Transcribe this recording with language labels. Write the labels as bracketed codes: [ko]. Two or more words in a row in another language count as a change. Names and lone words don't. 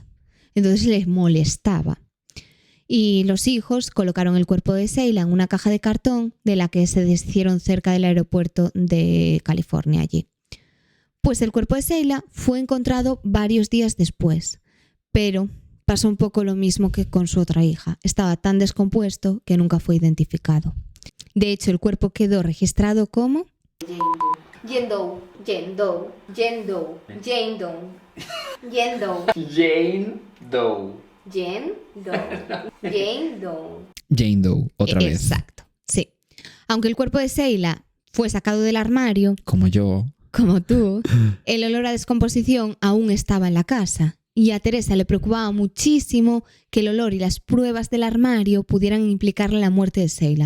[es] Entonces les molestaba. Y los hijos colocaron el cuerpo de Sheila en una caja de cartón de la que se deshicieron cerca del aeropuerto de California allí. Pues el cuerpo de Sheila fue encontrado varios días después, pero pasó un poco lo mismo que con su otra hija. Estaba tan descompuesto que nunca fue identificado. De hecho, el cuerpo quedó registrado como Jane Doe, Jane Doe, Jane Doe, Jane Doe, Jane Doe, Jane Doe. Jane Doe, Jane Doe. Jane Doe, otra vez. Exacto, sí. Aunque el cuerpo de Sheila fue sacado del armario, Como yo. como tú, el olor a descomposición aún estaba en la casa. Y a Teresa le preocupaba muchísimo que el olor y las pruebas del armario pudieran implicarle la muerte de Sheila.